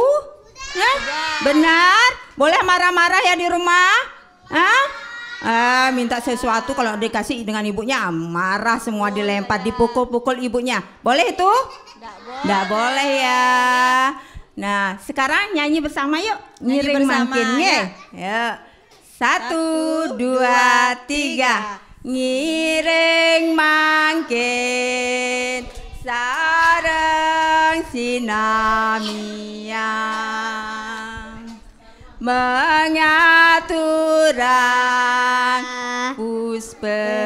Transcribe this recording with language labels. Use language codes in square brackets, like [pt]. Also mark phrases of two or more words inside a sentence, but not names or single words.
[id] Ya? Benar? Boleh marah-marah ya di rumah? Hah? Minta sesuatu kalau dikasih dengan ibunya marah semua, dilempar, dipukul-pukul ibunya. Boleh itu? Nggak boleh ya. Nah, sekarang nyanyi bersama yuk. Nyanyi Ngiring bersama, mangkin ya. Yuk. 1, 2, 3. [ban] Ngiring mangkin sareng sinamiang mengaturang puspe